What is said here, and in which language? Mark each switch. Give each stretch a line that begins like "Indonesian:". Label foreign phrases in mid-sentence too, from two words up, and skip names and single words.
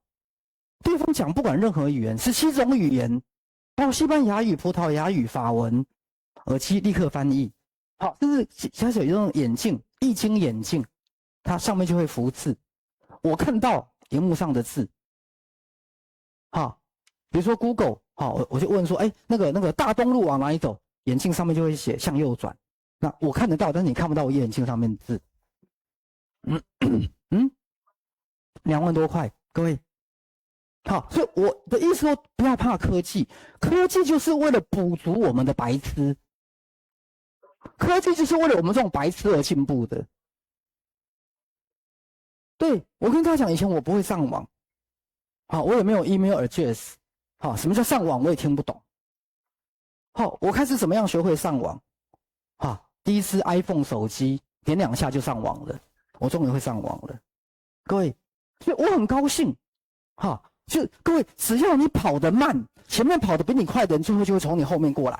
Chinese: 對方講不管任何語言，17種語言，包括西班牙語、葡萄牙語、法文，耳機立刻翻譯。好，甚至現在有一種眼鏡，液晶眼鏡，它上面就會浮字，我看到熒幕上的字。好，比如說 Google， 好，我就問說，那個大東路往哪裡走？眼鏡上面就會寫向右轉。那我看得到，但是你看不到我眼鏡上面的字。2萬多塊，各位。好，所以我的意思說，不要怕科技，科技就是為了補足我們的白痴，科技就是為了我們這種白痴而進步的。對，我跟他講，以前我不會上網，好，我也沒有
English: email address，
Chinese: 好，什麼叫上網我也聽不懂。好，我開始怎麼樣學會上網？好，第一支 iPhone 手機點2下就上網了，我終於會上網了。各位，所以我很高興，就各位，只要你跑得慢，前面跑得比你快的人，最後就會從你後面過來。